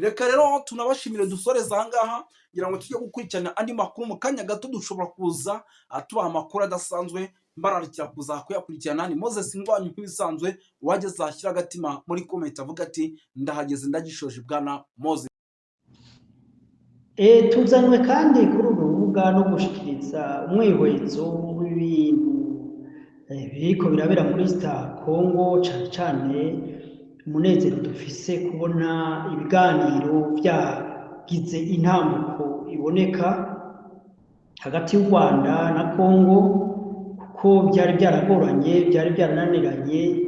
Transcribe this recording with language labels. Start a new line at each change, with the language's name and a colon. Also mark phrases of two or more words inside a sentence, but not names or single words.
Rundi: Reka rero tunabashimire dusoreza ahangaha ngira ngo tujye gukurikirana andi makuru mu kanya gato. Dushobora kuza tubaha amakuru adasanzwe, mbararikira kuza kuyakurikirana. Ni Moses Ngwanyu nk'ibisanzwe, wageze ashyira agatima muri comment avuga ati ndahageze ndagishoje bwana Moses. Tuzanywe kandi kuri uru rubuga no gushikiriza umwihwezo w'ibintu biriko birabera muri Congo, cyane cyane umunezero dufise kubona ibiganiro byagize intambuko iboneka hagati y'u Rwanda na Congo, kuko byari byaragoranye, byari byarananiranye,